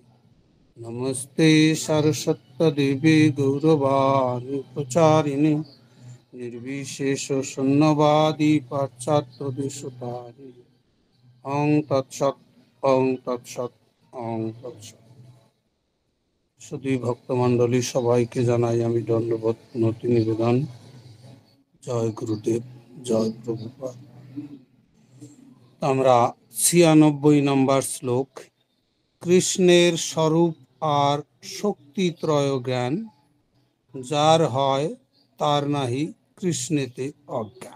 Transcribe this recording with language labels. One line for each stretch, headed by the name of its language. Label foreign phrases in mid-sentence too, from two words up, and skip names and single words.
Sanskrit: नमस्ते सरस्वती गौरवाणी प्रचारिणे निर्विशेष शून्यवादी पाश्चात्य देशतारिणे। ओं तत्सत ओं तत्सत ओं तत्सत।
Bangla: শুধু ভক্তমণ্ডলী সবাইকে জানাই আমি দণ্ডবোধ নতি নিবেদন। জয় গুরুদেব, জয় প্রভুপাদ। আমরা ৯৬ নম্বর শ্লোক, কৃষ্ণের স্বরূপ আর শক্তি ত্রয় জ্ঞান, যার হয় তার নাহি কৃষ্ণেতে অজ্ঞান।